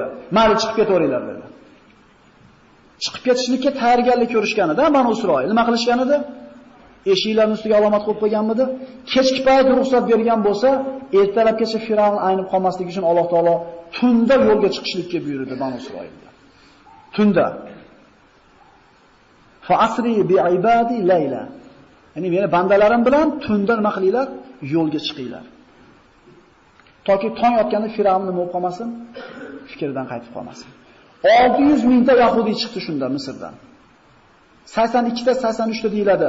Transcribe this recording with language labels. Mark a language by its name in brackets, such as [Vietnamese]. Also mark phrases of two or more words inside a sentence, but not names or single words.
[Uzbek] "Mayli chiqib ketaveringlar" dedi. Chiqib ketishlikka tayyorgarlik ko'rishganida Banu Isroil nima qilishgan edi? Eshiklarning ustiga alomat qo'yib qo'yganmidi? Kechki payt ruxsat bergan bo'lsa, ertalabgacha Firavn aynib qolmasligi uchun Alloh taolo tunda yo'lga chiqishlikka buyurdi Banu Isroilga. Tunda. [Arabic] فأسر بعبادي ليلا. [Uzbek] Ya'ni meni bandalarim bilan tunda nima qilinglar? Yo'lga chiqinglar. Toki tong otganda Firavn nima bo'lib qolmasin, fikridan qaytib qolmasin. 600 mingta yahudi chiqdi shunda Misrdan. 82 ta 83 ta deyiladi.